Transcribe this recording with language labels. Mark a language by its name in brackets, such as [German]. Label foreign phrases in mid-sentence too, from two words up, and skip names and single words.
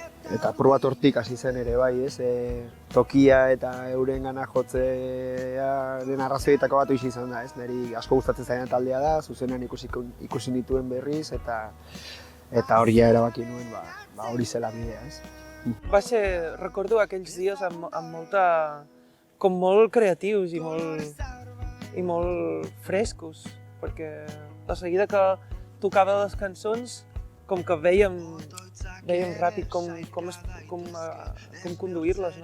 [Basque] eta probat hortik hasi zen ere bai, ez? Tokia eta eurengana jotzearen arrazoietako bat hori izan da, ez? Niri asko gustatzen zaien taldea da, zuzenean ikusi nituen berriz eta hori ja erabaki nuen, hori zela bidea, ez? [Catalan] Recordo aquells dies amb com molt creatius i molt frescos, perquè de seguida que tocava les cançons com que vèiem ràpid com conduir-les, no?